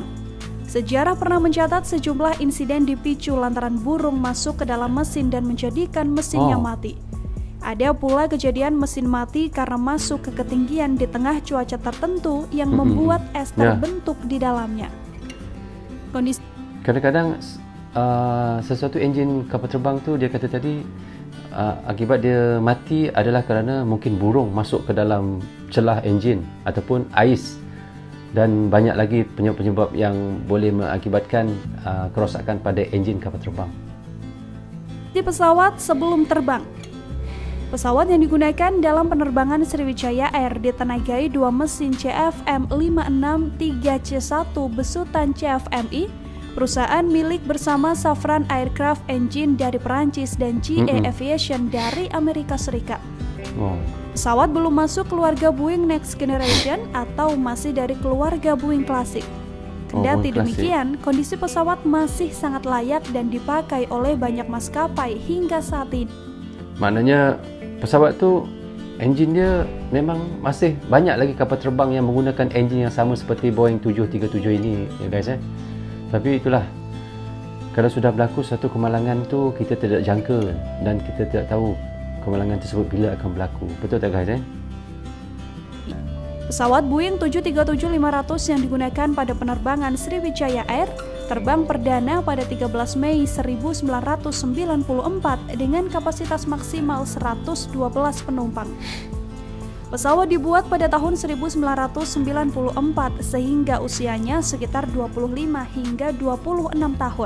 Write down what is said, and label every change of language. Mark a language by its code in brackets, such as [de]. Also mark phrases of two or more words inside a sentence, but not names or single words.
[id] Sejarah pernah mencatat sejumlah insiden dipicu lantaran burung masuk ke dalam mesin dan menjadikan mesinnya mati. Ada pula kejadian mesin mati karena masuk ke ketinggian di tengah cuaca tertentu yang membuat es terbentuk di dalamnya. Kondisi [ms] Kadang-kadang sesuatu enjin kapal terbang tu dia kata tadi akibat dia mati adalah kerana mungkin burung masuk ke dalam celah enjin ataupun ais, dan banyak lagi penyebab-penyebab yang boleh mengakibatkan kerosakan pada enjin kapal terbang. [id] Di pesawat sebelum terbang. Pesawat yang digunakan dalam penerbangan Sriwijaya Air ditenagai 2 mesin CFM563C1 besutan CFMI, perusahaan milik bersama Safran Aircraft Engine dari Perancis dan GE Aviation dari Amerika Serikat. Pesawat belum masuk keluarga Boeing Next Generation atau masih dari keluarga Boeing Klasik. Kendati demikian, kondisi pesawat masih sangat layak dan dipakai oleh banyak maskapai hingga saat ini. [ms] Maknanya pesawat tu enjin dia memang masih banyak lagi kapal terbang yang menggunakan enjin yang sama seperti Boeing 737 ini ya guys . Tapi itulah, kalau sudah berlaku satu kemalangan tu, kita tidak jangka dan kita tidak tahu kemalangan tersebut bila akan berlaku. Betul tak guys? [id] Pesawat Boeing 737-500 yang digunakan pada penerbangan Sriwijaya Air terbang perdana pada 13 Mei 1994 dengan kapasitas maksimal 112 penumpang. Pesawat dibuat pada tahun 1994 sehingga usianya sekitar 25 hingga 26 tahun.